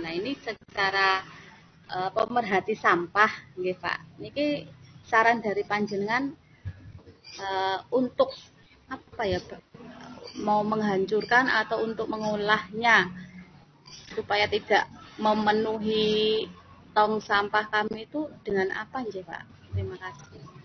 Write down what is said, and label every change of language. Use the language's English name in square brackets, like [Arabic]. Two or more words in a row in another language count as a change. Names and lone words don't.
[Indonesian] Nah ini secara pemerhati sampah, nggih Pak. Niki saran dari panjenengan untuk apa ya, mau menghancurkan atau untuk mengolahnya supaya tidak memenuhi tong sampah kami itu dengan apa nggih Pak? Terima kasih.